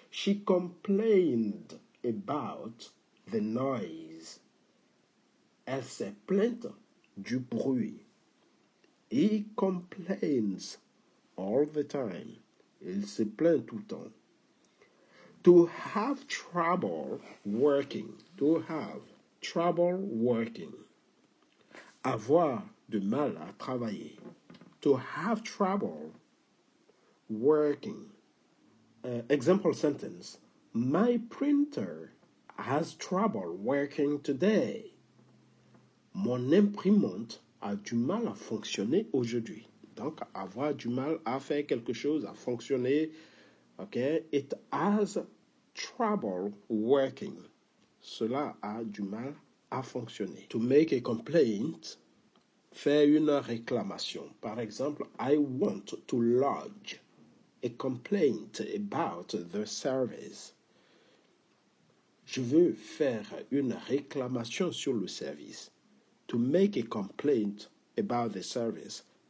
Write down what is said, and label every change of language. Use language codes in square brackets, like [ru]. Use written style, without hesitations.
[en] She complained about the noise. [fr] Elle s'est plainte du bruit. [en] He complains all the time. [fr] Il se plaint tout le temps. [en] To have trouble working. To have trouble working. [fr] Avoir de mal à travailler. [en] To have trouble working. Example sentence. My printer has trouble working today. [fr] Mon imprimante a du mal à fonctionner aujourd'hui. Donc, avoir du mal à faire quelque chose, à fonctionner. Okay? [en] It has trouble working. [fr] Cela a du mal à fonctionner. [en] To make a complaint, [fr] faire une réclamation. Par exemple, [en] I want to lodge a complaint about the service. [fr] Je veux faire une réclamation sur le service. [en] To make a complaint about the service.